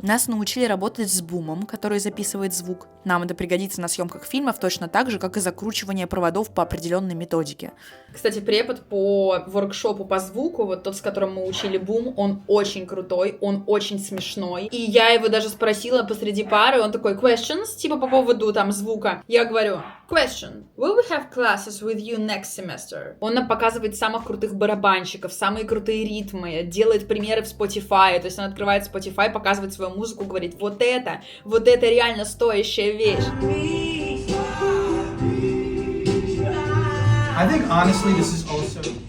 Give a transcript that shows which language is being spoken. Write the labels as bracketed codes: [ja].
[ru] Нас научили работать с бумом, который записывает звук. Нам это пригодится на съемках фильмов точно так же, как и закручивание проводов по определенной методике. Кстати, препод по воркшопу по звуку, вот тот, с которым мы учили бум, он очень крутой, он очень смешной. И я его даже спросила посреди пары, он такой, questions, типа по поводу там звука. Я говорю, [en] question, will we have classes with you next semester? [ru] Он нам показывает самых крутых барабанщиков, самые крутые ритмы, делает примеры в Spotify, то есть он открывает Spotify, показывает свою музыку, говорит, вот это реально стоящая вещь. [en] I think honestly this is also...